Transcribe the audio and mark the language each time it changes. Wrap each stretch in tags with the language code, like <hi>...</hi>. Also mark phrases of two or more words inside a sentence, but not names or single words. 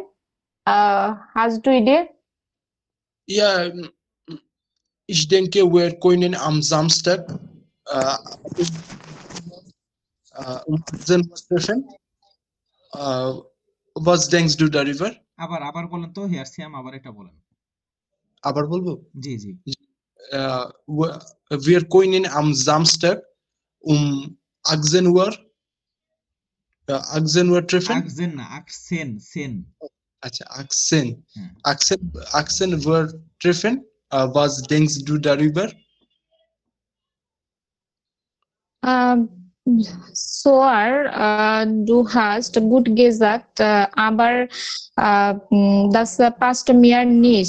<de>Hast du Idee? Ja, ich denke, wir können am Samstag um 18 Uhr treffen. Was denkst du darüber?</de> <bn>আবার বলেন তো হিয়ার সিয়াম আবার এটা বলেন আবার বলবো? জি জি</bn> <de>Wir können am Samstag um 18 Uhr 18 Uhr treffen. আকজেন না আকসেন সেন</de> <bn>আচ্ছা, 18. হ্যাঁ</bn> <de>18 Uhr treffen. Was denkst du darüber? Soar, du hast gut gesagt, aber das passt mir nicht.</de>